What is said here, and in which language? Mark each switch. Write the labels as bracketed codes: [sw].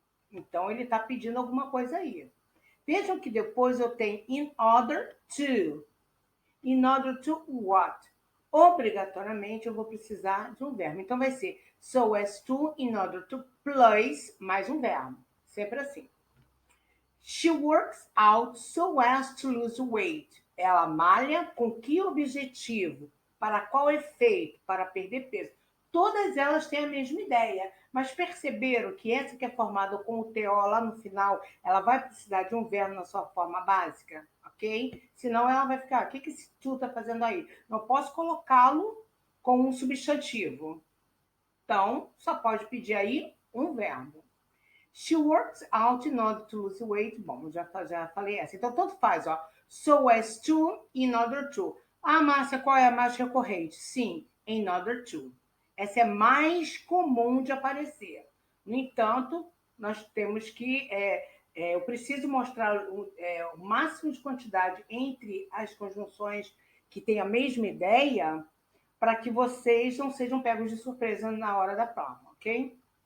[pt] Então, ele está pedindo alguma coisa aí. Vejam que depois eu tenho in order to. In order to what? Obrigatoriamente eu vou precisar de um verbo. Então vai ser so as to, in order to, plus mais um verbo. Sempre assim. [en] She works out so as to lose weight. [pt] Ela malha com que objetivo? Para qual efeito? Para perder peso. Todas elas têm a mesma ideia, mas perceberam que essa que é formada com o TO lá no final, ela vai precisar de um verbo na sua forma básica, ok? Senão ela vai ficar, o que esse tu está fazendo aí? Não posso colocá-lo com um substantivo. Então, só pode pedir aí um verbo. [en] She works out in order to lose weight. [pt] Bom, já falei essa. Então, tanto faz, ó. So as to, in order to. Ah, Márcia, qual é a mais recorrente? Sim, in order to. Essa é mais comum de aparecer. No entanto, nós temos que... eu preciso mostrar o máximo de quantidade entre as conjunções que têm a mesma ideia para que vocês não sejam pegos de surpresa na hora da prova, ok?